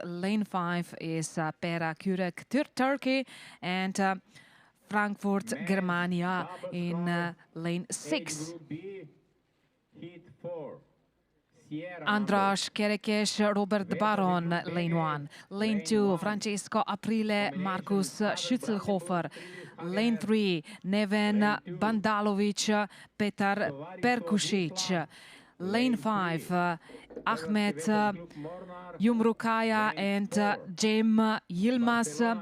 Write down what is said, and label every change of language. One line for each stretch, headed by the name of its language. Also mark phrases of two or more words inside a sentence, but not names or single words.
English: Lane 5 is Pera Kürek, Turkey. And Frankfurt, Germania in lane 6. András Kerekes, Robert Baron, lane 1. Lane 2, Francesco Aprile, Markus Schützelhofer. Lane 3, Neven Bandalovic, Petar Perkusic. Lane 5, Ahmet Yumrukaya and Jem Yilmaz.